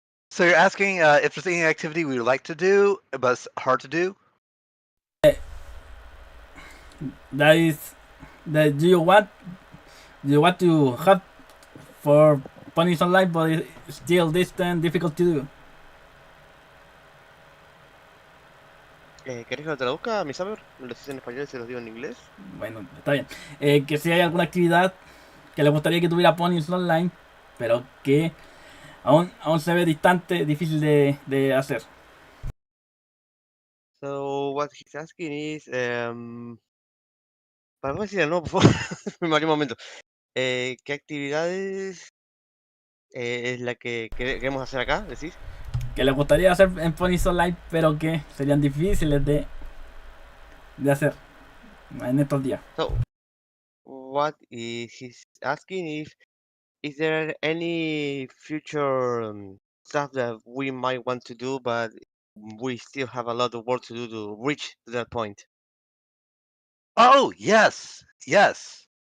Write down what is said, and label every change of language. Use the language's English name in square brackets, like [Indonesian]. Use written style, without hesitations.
[English] So you're asking if there's any activity we would like to do, but it's hard to do? That is, that do you want to have for PoniesOnline, but it's still distant, difficult to do? [Spanish] ¿Querés que lo traduzca, mi saber? ¿Lo decís en español y se los digo en inglés? Bueno, está bien. Que si hay alguna actividad que le gustaría que tuviera PoniesOnline, pero que aún se ve distante, difícil de hacer. [English] So what he's asking is, [Spanish] para no decir no, por favor, me mareé un momento. ¿Qué actividades es la que queremos hacer acá, decís? Que le gustaría hacer en PoniesOnline, pero que serían difíciles de hacer en estos días. [English] So, what he's asking is there any future stuff that we might want to do, but we still have a lot of work to do to reach that point? Oh, yes. Yes.